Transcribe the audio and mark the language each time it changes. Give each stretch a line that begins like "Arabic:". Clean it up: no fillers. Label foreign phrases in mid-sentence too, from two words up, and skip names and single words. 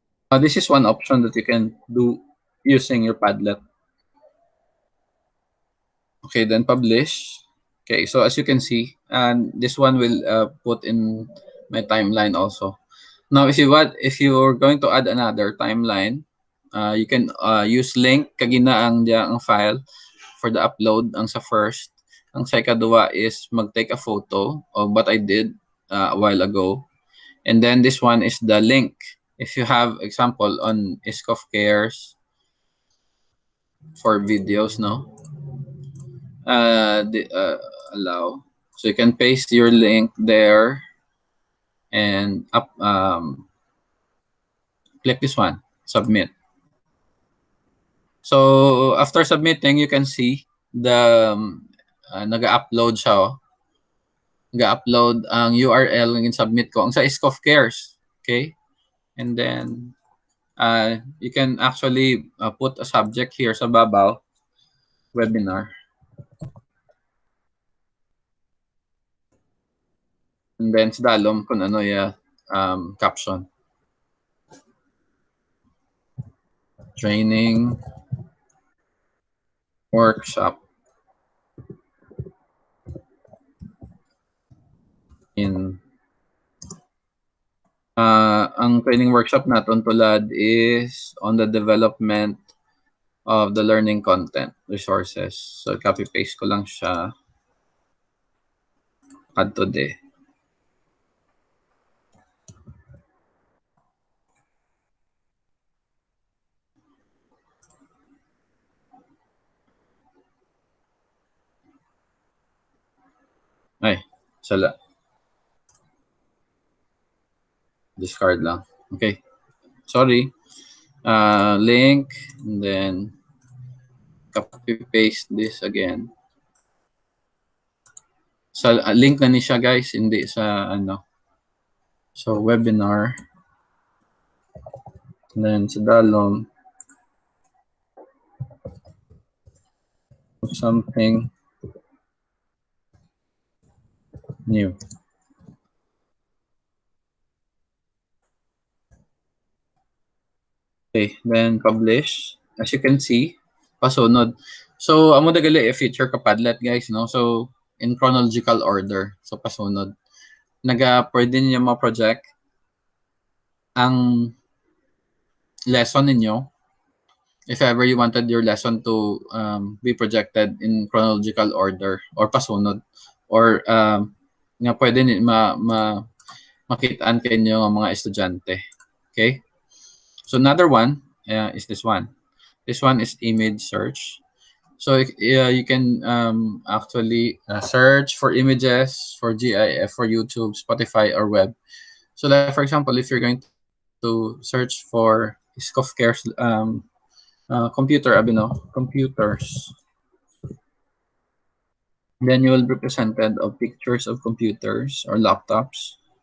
English: This is one option that you can do using your Padlet. Okay, then publish. Okay, so as you can see, and this one will put in my timeline also. Now, if you're going to add another timeline, you can use link
Hiligaynon: kagina ang
English: file for the upload
Hiligaynon: ang sa
English: first.
Hiligaynon: Ang sa ikadua
English: is mag-take a photo of what I did a while ago. And then this one is the link. If you have example on ISCOF-CARES for videos, no? Allow. So you can paste your link there and click this one, submit. So after submitting, you can see the
Hiligaynon: nag-upload siya.
English: Oh.
Hiligaynon: Nag-upload ang URL ng submit ko. Ang sa ISCOF-CARES. Okay?
English: And then you can actually put a subject here
Hiligaynon: sa babaw,
English: webinar. And then
Hiligaynon: sa dalom kung ano caption.
English: Training workshop in ang training workshop
Filipino: natin tulad
English: is on the development of the learning content resources. So copy paste
Hiligaynon: ko lang siya.
English: Add today.
Hiligaynon: Ay, sala. Discard lang.
English: Okay. Sorry. Link, and then copy paste this again.
Hiligaynon: Sa link na ni siya guys, hindi sa ano.
English: So webinar. And then
Hiligaynon: sa dalom
English: something new. Okay, then publish. As you can see,
Hiligaynon: pasunod. So, amo dagali feature ka Padlet guys, no?
English: So, in chronological order. So,
Hiligaynon: pasunod. Pwede niyo ma-project ang lesson ninyo
English: if ever you wanted your lesson to be projected in chronological order or pasunod, or
Hiligaynon: nga pwede makitaan kayo ng mga estudyante.
English: Okay? So another one is this one. This one is image search. So you can actually search for images for GIF, for YouTube, Spotify, or web. So like for example, if you're going to search for ISCOF-CARES computers, then you will be presented of pictures of computers or laptops.